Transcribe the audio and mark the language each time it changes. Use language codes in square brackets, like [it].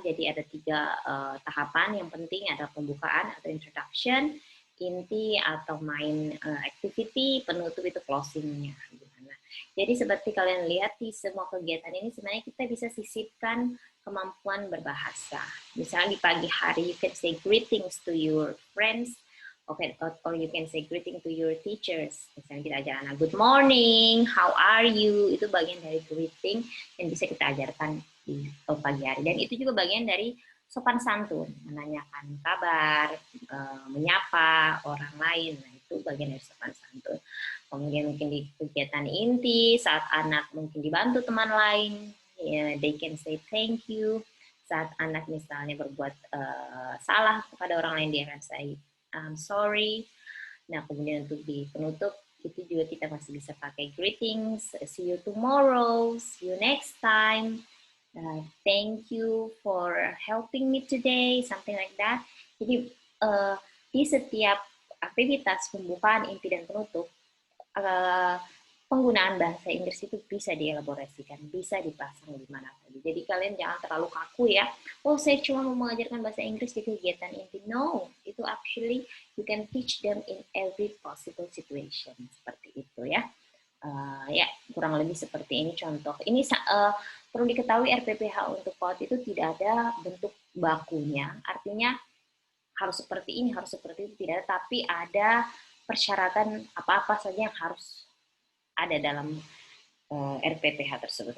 [id] Jadi ada 3 tahapan. Yang penting ada pembukaan atau introduction, inti atau main activity, penutup itu closing-nya. Jadi seperti kalian lihat di semua kegiatan ini sebenarnya kita bisa sisipkan kemampuan berbahasa. Misalnya di pagi hari [en] you can say greetings to your friends, okay, or you can say greeting to your teachers. [id] Misalnya kita ajar anak [en] good morning, how are you, [id] itu bagian dari greeting yang bisa kita ajarkan di pagi hari. Dan itu juga bagian dari sopan santun, menanyakan kabar, menyapa orang lain. Nah, itu bagian dari sopan santun. Kemudian mungkin di kegiatan inti, saat anak mungkin dibantu teman lain, [en] they can say thank you. [id] Saat anak misalnya berbuat salah kepada orang lain, dia akan [en] say I'm sorry. [id] Nah, kemudian untuk di penutup, itu juga kita masih bisa pakai [en] greetings, see you tomorrow, see you next time, thank you for helping me today, something like that. [id] Jadi di setiap aktivitas pembukaan, inti, dan penutup, penggunaan bahasa Inggris itu bisa dielaborasikan, bisa dipasang di mana saja. Jadi kalian jangan terlalu kaku ya. Oh, saya cuma mau mengajarkan bahasa Inggris di kegiatan inti. [en] No, [id] itu [en] actually you can teach them in every possible situation. [id] Seperti itu ya. Ya, kurang lebih seperti ini contoh. Ini perlu diketahui RPPH untuk PAUD itu tidak ada bentuk bakunya. Artinya harus seperti ini, harus seperti itu, tidak ada, tapi ada persyaratan apa-apa saja yang harus ada dalam RPPH tersebut.